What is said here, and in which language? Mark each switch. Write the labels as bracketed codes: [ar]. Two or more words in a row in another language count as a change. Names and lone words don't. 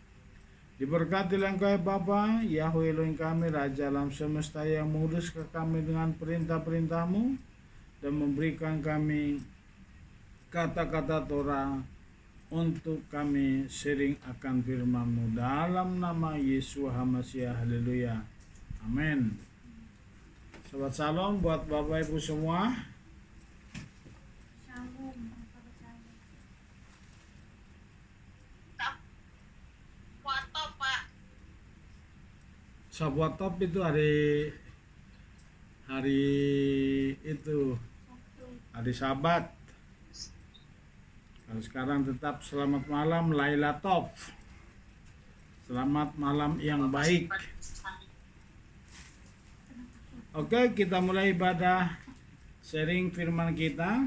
[id] Diberkatilah Engkau ya Bapa, Yahweh Elohim kami, Raja alam semesta yang menguruskan kami dengan perintah-perintah-Mu dan memberikan kami kata-kata Torah untuk kami sharing akan firman-Mu dalam nama Yeshua HaMashiach. Haleluya. Amin. [he] שבת שלום [id] buat Bapak Ibu semua. Shalom. [he] שבת טוב [id] itu hari itu hari Sabat. Kalau sekarang tetap selamat malam [he] לילה טוב. [id] Selamat malam yang baik. Oke, kita mulai ibadah sharing firman kita.